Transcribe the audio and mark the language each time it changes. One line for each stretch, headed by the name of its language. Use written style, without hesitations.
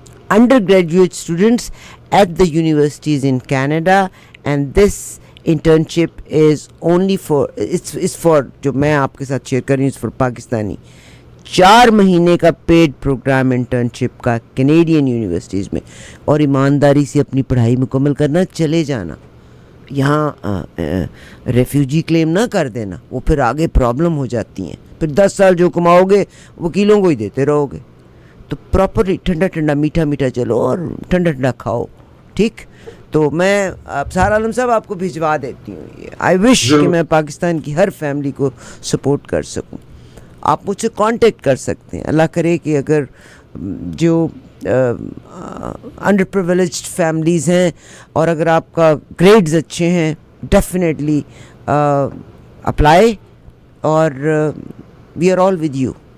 English: undergraduate students at the universities in Canada, and this internship is only for, it's for,
Urdu: جو میں آپ کے ساتھ شیئر کر رہی ہوں,
English: it's for Pakistani.
Urdu: 4 مہینے کا پیڈ پروگرام انٹرنشپ کا کینیڈین یونیورسٹیز میں, اور ایمانداری سے اپنی پڑھائی مکمل کرنا, چلے جانا. یہاں ریفیوجی کلیم نہ کر دینا, وہ پھر آگے پرابلم ہو جاتی ہیں. پھر 10 سال جو کماؤ گے وکیلوں کو ہی دیتے رہو گے. تو پراپرلی ٹھنڈا ٹھنڈا میٹھا میٹھا چلو اور ٹھنڈا ٹھنڈا کھاؤ, ٹھیک. تو میں ابصار عالم صاحب آپ کو بھجوا دیتی ہوں. یہ آئی وش کہ میں پاکستان کی ہر فیملی کو سپورٹ کر سکوں. آپ مجھ سے کانٹیکٹ کر سکتے ہیں. اللہ کرے کہ اگر جو انڈر پریویلیجڈ فیملیز ہیں اور اگر آپ کا گریڈز اچھے ہیں, ڈیفینیٹلی اپلائی, اور
English: We are all with you.